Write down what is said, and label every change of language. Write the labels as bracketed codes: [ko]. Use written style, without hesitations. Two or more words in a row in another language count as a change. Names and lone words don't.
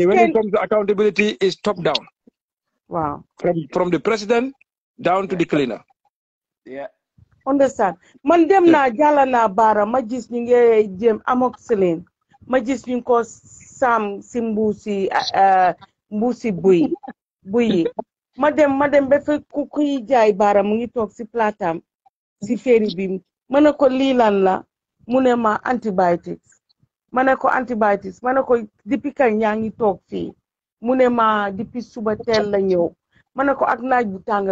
[en] when it comes to accountability, is top down. Wow. From the president down to the cleaner. Yeah. Understand? [wo] Man dem na jala na bara ma gis ñu ngi jëm amoxicillin ma gis ñu ko sam si mbuusi buy ma dem ba fa ku kuy jaay bara mu ngi toog si platam si féeri bi ma ne ko lii lan la mu ne ma antibiotics ma ne ko antibiotics ma ne ko depuis kañ yaa ngi toog fii mu ne ma depuis suba teel la ñëw ma ne ko ak naaj bu tàng